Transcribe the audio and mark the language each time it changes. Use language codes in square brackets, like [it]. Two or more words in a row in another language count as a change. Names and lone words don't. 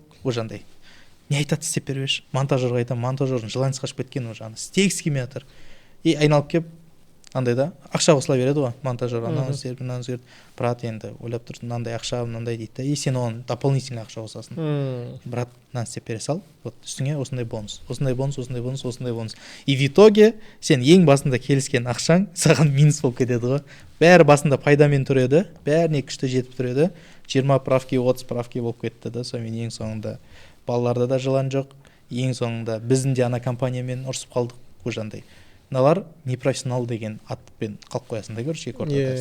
[kk] Уже андай не айтады істеп бербеші. Монтажерға айтамын, монтажердің жыланысы қашып кеткен уже істегісі келмей жатыр. И айналып келіп андай да ақша қосыла береді ғой монтажер, ананы істеп, мынаны істеп. Брат енді ойлап тұрсың, мынандай ақша, мынандай дейді да. И сен оған дополнительный ақша қосасың. Брат, мынаны істеп бере сал. Вот үстіңе осындай бонус, осындай бонус, осындай бонус, осындай бонус. [ru] И в итоге [kk] сен ең басында келіскен ақшаң саған минус болып кетеді ғой. Бәрі басында пайдамен тұр еді, бәріне күшті жетіп тұр еді. 20 правки, 30 правки болып кетті да. Сонымен ең соңында балаларда да жылан жоқ. Ең соңында біздің де ана компаниямен ұрысып қалдық уже андай. Мыналар непрофессионал деген атпен қалып қоясың да, короче, ортада.